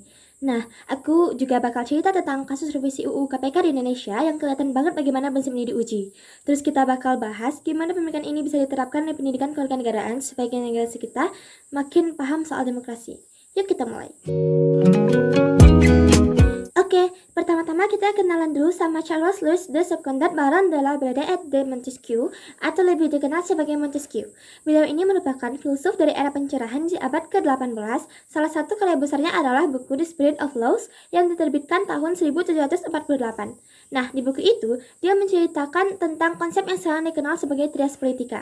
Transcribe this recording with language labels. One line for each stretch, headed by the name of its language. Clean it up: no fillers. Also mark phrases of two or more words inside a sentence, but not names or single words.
Indonesian: Nah, aku juga bakal cerita tentang kasus revisi UU KPK di Indonesia yang kelihatan banget bagaimana prinsip ini diuji. Terus kita bakal bahas gimana pemikiran ini bisa diterapkan di pendidikan kewarganegaraan supaya generasi kita makin paham soal demokrasi. Yuk kita mulai. Oke, pertama-tama kita kenalan dulu sama Charles Louis de Secondat Baron de la Brede et de Montesquieu, atau lebih dikenal sebagai Montesquieu. Beliau ini merupakan filsuf dari era pencerahan di abad ke-18. Salah satu karya besarnya adalah buku The Spirit of Laws yang diterbitkan tahun 1748. Nah, di buku itu, dia menceritakan tentang konsep yang sekarang dikenal sebagai
Latin: trias politica.